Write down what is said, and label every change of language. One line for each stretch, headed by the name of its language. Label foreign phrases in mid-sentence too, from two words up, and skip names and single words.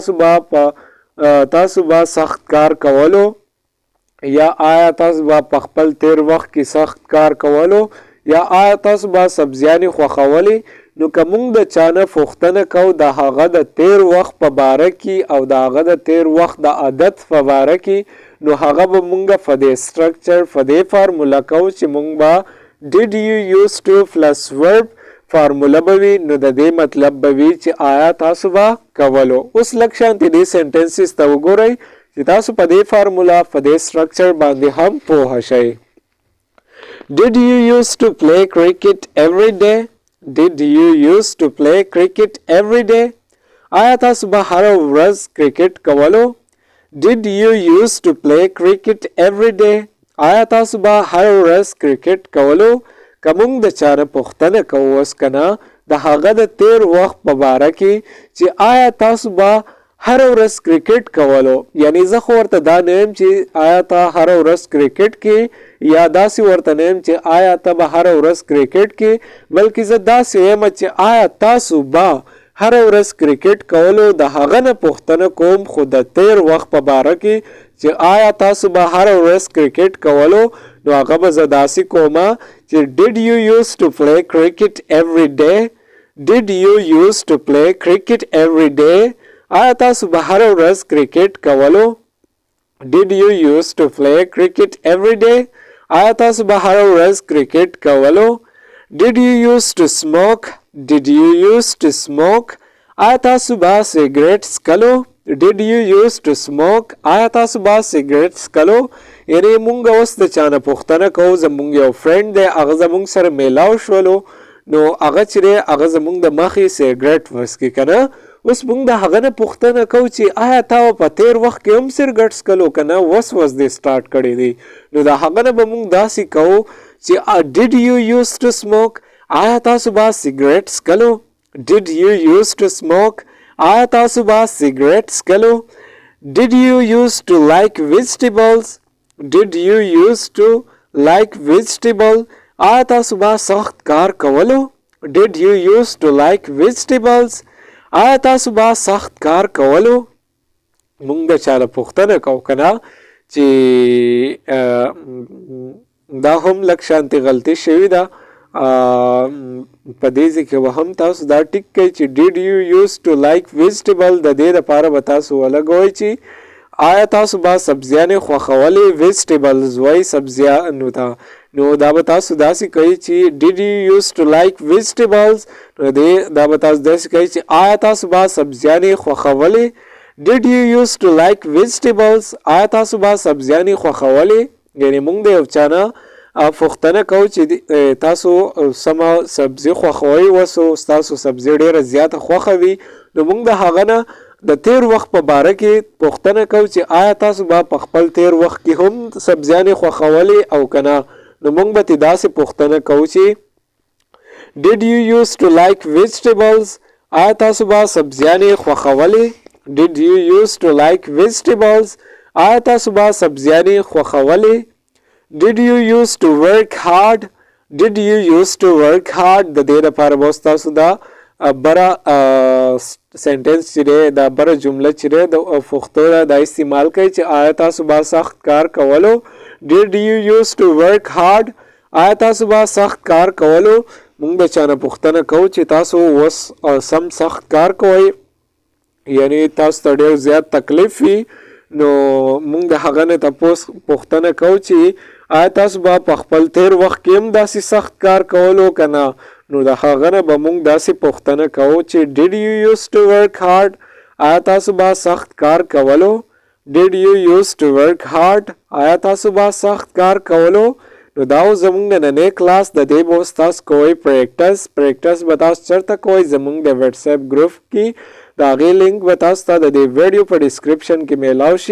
Pashto: تاسو به سخت کار کولو یا آیا تاسو به په خپل تیر وخت کې سخت کار کولو یا آیا تاسو به سبزیانې خوښولې. نو که موږ د چا نه پوښتنه کوو د هغه د تیر وخت په باره کې او د هغه د تیر وخت د عادت په باره کې نو هغه به موږ په دې سټرکچر په دې فارموله کوو چې موږ به
English: did you used to plus verb
Pashto: فارموله به وي نو د دې مطلب به وي چې آیا تاسو به کولو. اوس لږ شانتې دې سنټنسز ته وګورئ چې تاسو په دې فارموله په دې سټرکچر باندې هم پوه شئ.
English: Did you used to play cricket every day? Did you used to play cricket every day?
Pashto: آیا تاسو به هره ورځ کرکټ کولو.
English: Did you used to play cricket every day?
Pashto: آیا تاسو به هره ورځ کرکټ کولو. که موږ د چا نه پوښتنه کوو اوس که نه د هغه د تیر وخت په باره کې چې آیا تاسو به هره ورځ کرکټ کولو یعنی زه خو ورته دا نه یم چې آیا ته هره ورځ کرکټ کې یا داسې ورته نه یم چې آیا ته به هره ورځ کرکټ کې بلکې زه داسې یم چې آیا تاسو به هره ورځ کرکټ کولو د هغه نه پوښتنه کوم خو د تیر وخت په باره کې چې آیا تاسو به هره ورځ کرکټ کولو نو هغه به زه داسې کومه چې
English: did you used to play cricket every day? Did you used to play cricket every day?
Pashto: آیا تاسو به هره ورځ کرکټ کولو.
English: Did you used to play cricket every day?
Pashto: آیا تاسو به هره ورځ کرکټ کولو.
English: Did you used to smoke? Did you used to smoke?
Pashto: آیا تاسو به سیګریټ څکلو.
English: Did you used to smoke?
Pashto: آیا تاسو به سیګریټ څکلو. یعنی مونږ اوس د چا نه پوښتنه کوو زمونږ یو فرینډ دی هغه زمونږ سره میلاو شولو نو هغه چې دی هغه زمونږ د مخې سیګریټ وڅکي که نه. اوس مونږ د هغه نه پوښتنه کوو چې آیا تا په تیر وخت کې هم سیګریټ څکلو که نه وس دې سټارټ کړی دی نو د هغه نه به مونږ داسې کوو چې
English: did you used to smoke?
Pashto: آیا تاسو به سیګریټ څکلو.
English: Did you used to smoke?
Pashto: آیا تاسو به سیګریټ څکلو.
English: Did you used to like vegetables? Did you used to like vegetable?
Pashto: آیا تاسو به سخت کار کولو.
English: Did you used to like vegetables?
Pashto: آیا تاسو به سخت کار کولو. مونږ د چا نه پوښتنه کوو که نه چې دا هم لږ شانتې غلطي شوې ده په دې ځای کې به هم تاسو دا ټیک کوئ چې
English: did you used to like vegetable
Pashto: د دې دپاره به تاسو ولګوئ چې آیا تاسو به سبزیانې خوښولې. ویجټیبلز وایي سبزیانو ته نو دا به تاسو داسې کوئ چې
English: did you used to like vegetables
Pashto: نو دا به تاسو داسې کوئ چې آیا تاسو به سبزیانې خوښولې.
English: Did you used to like vegetables?
Pashto: آیا تاسو به سبزیانې خوښولې. یعنی موږ د یو چا نه پوښتنه کوو چې تاسو سمه سبزي خوښوئ وسو ستاسو سبزي ډېره زیاته خوښه وي نو موږ د هغه نه د تیر وخت په باره کې پوښتنه کوو چې آیا تاسو به په خپل تیر وخت کې هم سبزیانې خوښولې او که نه نو موږ به ترې داسې پوښتنه کوو چې
English: did you used to like vegetables?
Pashto: آیا تاسو به سبزیانې خوښولې.
English: Did you used to like vegetables?
Pashto: آیا تاسو به سبزیانې خوښولې.
English: Did you used to work hard? Did you used to work hard?
Pashto: د دې لپاره به تاسو دا بره سنټنس چې دی دا بره جمله چې دی د پښتو دا استعمال کوي چې آیا تاسو به سخت کار کولو.
English: Did you used to work hard?
Pashto: آیا تاسو به سخت کار کولو. موږ د چا نه پوښتنه کوو چې تاسو اوس سم سخت کار کوئ یعنی تاسو ته ډېر زیات تکلیف وي نو مونږ د هغه نه تاسو پوښتنه کوو چې آیا تاسو به په خپل تیر وخت کې هم داسې سخت کار کولو که نه؟ نو د هغه نه به مونږ داسې پوښتنه کوو چې
English: did you used to work hard؟
Pashto: آیا تاسو به سخت کار کولو؟
English: did you used to work hard؟
Pashto: آیا تاسو به سخت کار کولو؟ نو دا زمونږ د نننۍ کلاس د دې به تاسو کوئ پریکټس به تاسو چېرته کوئ زمونږ د واتساپ ګروپ کې د هغې لینک به تاسو ته د دې ویډیو په ډسکرپشن کې میلاو شي.